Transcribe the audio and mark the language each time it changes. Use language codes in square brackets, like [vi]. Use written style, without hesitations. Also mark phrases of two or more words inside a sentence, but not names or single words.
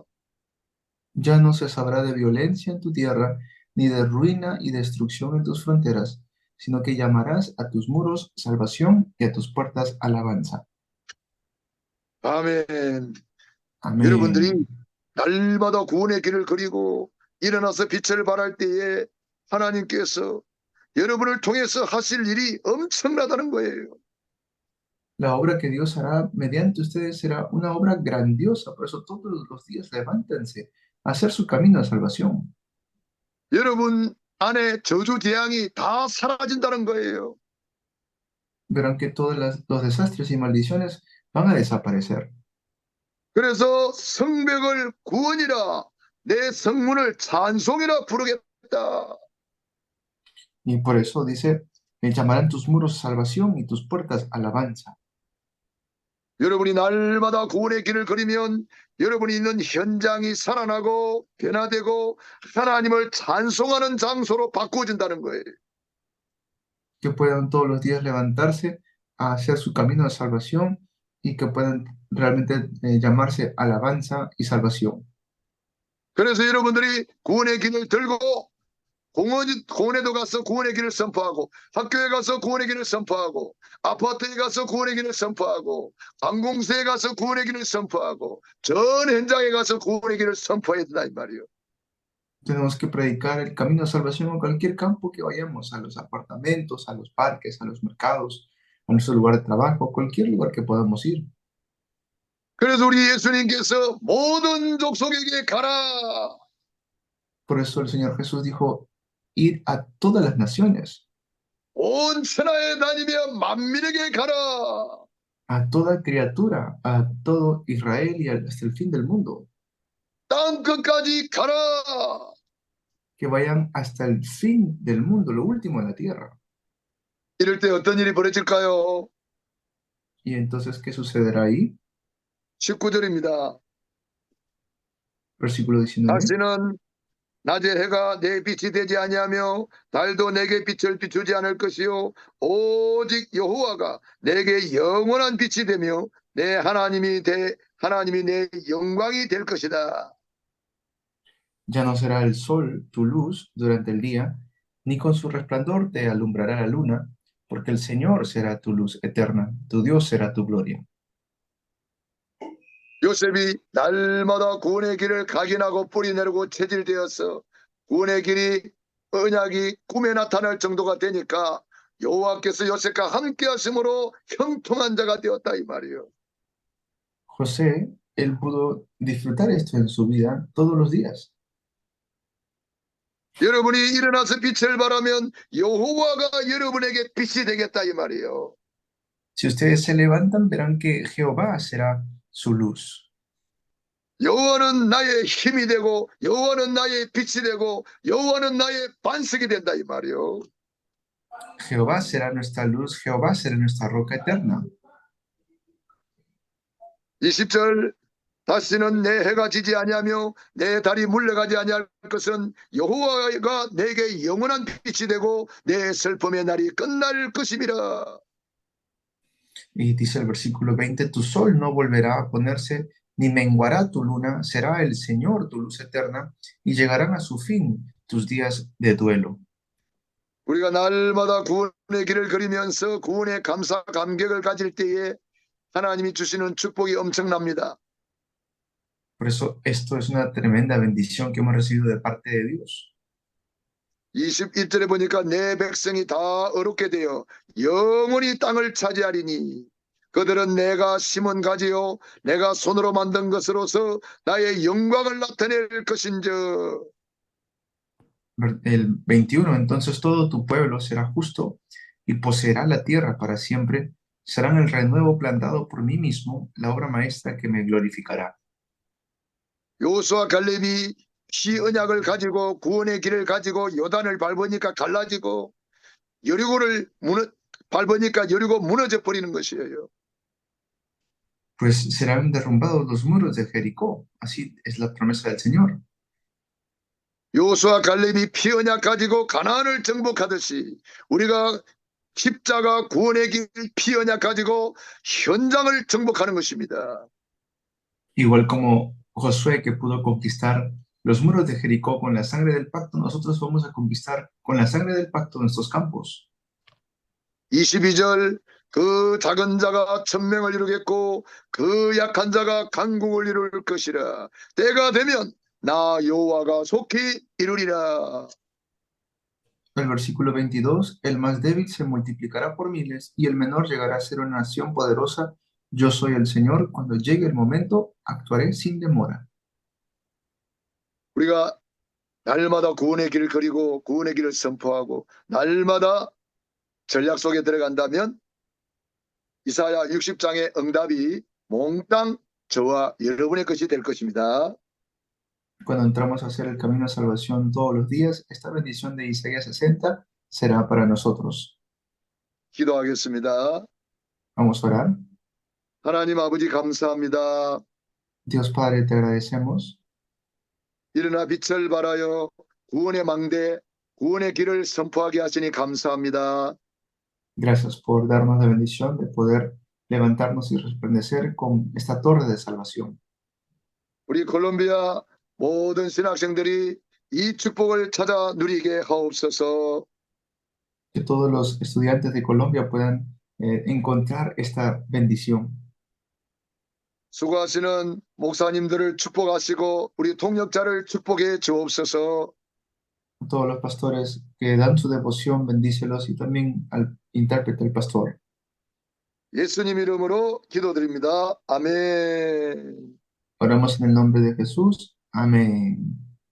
[es] Ya no se sabrá de violencia en tu tierra, ni de ruina y destrucción en tus fronteras, sino que llamarás a tus muros salvación y a tus puertas alabanza. [ko] 아멘. [es] Amén. [ko] 여러분들이 날마다 구원의 길을 그리고 일어나서 빛을 발할 때에 하나님께서 여러분을 통해서 하실 일이 엄청나다는 거예요. [es] La obra que Dios hará mediante ustedes será una obra grandiosa, por eso todos los días levántense a hacer su camino de salvación. [ko] 여러분 안에 저주 재앙이 다 사라진다는 거예요. [es] Verán que todos los desastres y maldiciones van a desaparecer. [ko] 그래서 성벽을 구원이라 내 성문을 찬송이라 부르겠다. [es] Y por eso dice, llamarán tus muros salvación y tus puertas alabanza. [ko] 여러분이 날마다 구원의 길을 걸으면 여러분이 있는 현장이 살아나고 변화되고 하나님을 찬송하는 장소로 바꾸어진다는 거예요. [es] Que puedan todos los días levantarse a hacer su camino de salvación y que puedan realmente llamarse alabanza y salvación. [ko] 그래서 여러분들이 구원의 길을 들고 공원에도 가서 구원의 길을 선포하고, 학교에 가서 구원의 길을 선포하고, 아파트에 가서 구원의 길을 선포하고, 관공서에 가서 구원의 길을 선포하고, 전 현장에 가서 구원의 길을 선포해야 된다 이 말이에요. [es] Tenemos que predicar el camino de salvación en cualquier campo que vayamos, a los apartamentos, a los parques, a los mercados, a nuestro lugar de trabajo, cualquier lugar que podamos ir. [ko] 그래서 우리 예수님께서 모든 족속에게 가라. [es] Por eso el Señor Jesús dijo, ir a todas las naciones, [ko] 온 천하에 다니며 만민에게 가라. [es] a toda criatura, a todo Israel y hasta el fin del mundo, [ko] 땅 끝까지 가라. [es] que vayan hasta el fin del mundo, lo último de la tierra. [ko] 이럴 때 어떤 일이 벌어질까요? [es] ¿Y entonces qué sucederá ahí? [ko] 19절입니다. [es] Versículo 19. [ko] 다시는 낮에 해가 내 빛이 되지 아니하며 달도 내게 빛을 비추지 않을 것이요 오직 여호와가 내게 영원한 빛이 되며 내 하나님이 내 영광이 될 것이다. [es] Ya no será el sol tu luz durante el día, ni con su resplandor te alumbrará la luna, porque el Señor será tu luz eterna, tu Dios será tu gloria. [ko] 요셉이 날마다 구원의 길을 각인하고 뿌리내리고 체질되어서 구원의 길이 언약이 꿈에 나타날 정도가 되니까 여호와께서 요셉과 함께 하심으로 형통한 자가 되었다 이 말이에요. [es] José, él pudo disfrutar esto en su vida todos los días. [ko] 여러분이 일어나서 빛을 발하면 여호와가 여러분에게 빛이 되겠다 이 말이에요. [es] Si ustedes se levantan, verán que Jehová será su luz. [ko] 여호와는 나의 힘이 되고 여호와는 나의 빛이 되고 여호와는 나의 반석이 된다 이 말이에요. [es] Jehová será nuestra luz, Jehová será nuestra roca eterna. [ko] 20절 다시는 내 해가 지지 아니하며 내 달이 물러가지 아니할 것은 여호와가 내게 영원한 빛이 되고 내 슬픔의 날이 끝날 것임이라. [es] Y dice el versículo 20, tu sol no volverá a ponerse, ni menguará tu luna, será el Señor tu luz eterna, y llegarán a su fin tus días de duelo. [ko] 우리가 날마다 구원의 길을 걸으면서 구원의 감사 감격을 가질 때에 하나님이 주시는 축복이 엄청납니다. [es] Por eso esto es una tremenda bendición que hemos recibido de parte de Dios. [ko] 21절에 보니까 내 백성이 다 어렵게 되어 영원히 땅을 차지하리니 그들은 내가 심은 가지요 내가 손으로 만든 것으로서 나의 영광을 나타낼 것인즉. [es] El 21, entonces todo tu pueblo será justo y poseerá la tierra para siempre, serán el renuevo plantado por mí mismo, la obra maestra que me glorificará. [ko] 여호수아 갈렙이 피 언약을 가지고 구원의 길을 가지고 요단을 밟으니까 갈라지고 여리고를 밟으니까 여리고 무너져 버리는 것이에요. [es] Pues serán derrumbados los muros de Jericó, así es la promesa del Señor. [ko] 여호수아 갈렙이 피 언약 가지고 가나안을 정복하듯이 우리가 십자가 구원의 길 피 언약 가지고 현장을 정복하는 것입니다. [es] Igual como Josué que pudo conquistar los muros de Jericó con la sangre del pacto, nosotros vamos a conquistar con la sangre del pacto nuestros campos. [ko] 22절 그 작은 자가 천명을 이루겠고 그 약한 자가 강국을 이룰 것이라. 때가 되면 나 여호와가 속히 이루리라. [es] El versículo 22, el más débil se multiplicará por miles y el menor llegará a ser una nación poderosa. Yo soy el Señor, cuando llegue el momento, actuaré sin demora. [ko] 우리가 날마다 구원의 길을 그리고 구원의 길을 선포하고 날마다 전략 속에 들어간다면 이사야 60장의 응답이 몽땅 저와 여러분의 것이 될 것입니다. [es] Cuando entramos a hacer el camino de salvación todos los días, esta bendición de Isaías 60 será para nosotros. [ko] 기도하겠습니다. [es] Vamos a orar. [ko] 하나님 아버지 감사합니다. [es] Dios Padre, te agradecemos. [ko] 일어나 빛을 발하여 구원의 망대, 구원의 길을 선포하게 하시니 감사합니다. [es] Gracias por darnos la bendición de poder levantarnos y resplandecer con esta torre de salvación. [ko] 우리 콜롬비아 모든 신학생들이 이 축복을 찾아 누리게 하옵소서. [es] Que todos los estudiantes de Colombia puedan encontrar esta bendición. [ko] 수고하시는 목사님들을 축복하시고 우리 통역자를 축복해 주옵소서. [es] A todos los pastores que dan su devoción, bendícelos y también al intérprete, el pastor. [ko] 예수님 이름으로 기도드립니다. 아멘. [es] Oramos en el nombre de Jesús. Amén.